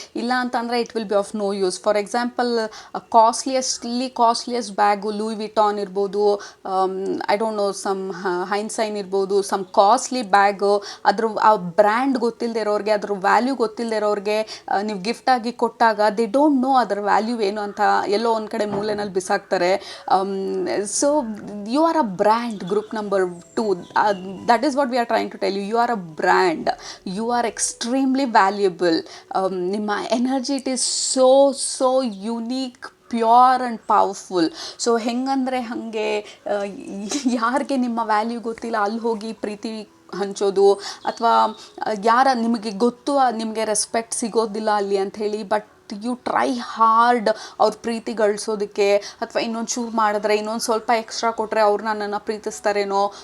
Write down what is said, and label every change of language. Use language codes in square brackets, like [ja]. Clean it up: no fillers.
[kn] ಇಲ್ಲ ಅಂತಂದರೆ [en] It will be of no use. For example [kn] costliest bag Louis ವಿಟಾನ್ ಇರ್ಬೋದು, [en] I don't know [kn] some ಹೈನ್ಸೈನ್ ಇರ್ಬೋದು, some costly bag, ಆ brand ಗೊತ್ತಿಲ್ಲದೆ ಇರೋರಿಗೆ, ಅದ್ರ ವ್ಯಾಲ್ಯೂ ಗೊತ್ತಿಲ್ಲದೆ ಇರೋರಿಗೆ ನೀವು ಗಿಫ್ಟಾಗಿ ಕೊಟ್ಟಾಗ [en] they don't know [kn] ಅದರ ವ್ಯಾಲ್ಯೂ ಏನು ಅಂತ ಎಲ್ಲೋ ಒಂದು ಕಡೆ ಮೂಲೆಯಲ್ಲಿ ಬಿಸಾಕ್ತಾರೆ. [en] So you are a brand. Group number 2, that is what we are trying to tell you. You are a brand. You are extremely valuable. ನಿಮ್ಮ energy it is so unique, pure and powerful. [kn] So ಹೆಂಗಂದರೆ ಹಾಗೆ ಯಾರಿಗೆ ನಿಮ್ಮ value ಗೊತ್ತಿಲ್ಲ ಅಲ್ಲಿ ಹೋಗಿ ಪ್ರೀತಿ ಹಂಚೋದು, ಅಥವಾ ನಿಮಗೆ ಗೊತ್ತು ನಿಮಗೆ ರೆಸ್ಪೆಕ್ಟ್ ಸಿಗೋದಿಲ್ಲ ಅಲ್ಲಿ ಅಂಥೇಳಿ, [en] but you try hard [kn] ಅವ್ರ ಪ್ರೀತಿ ಗಳಿಸೋದಕ್ಕೆ, ಅಥವಾ ಇನ್ನೊಂದು ಚೂರು ಮಾಡಿದ್ರೆ, ಇನ್ನೊಂದು ಸ್ವಲ್ಪ ಎಕ್ಸ್ಟ್ರಾ ಕೊಟ್ಟರೆ ಅವ್ರು ನನ್ನನ್ನು ಪ್ರೀತಿಸ್ತಾರೇನೋ.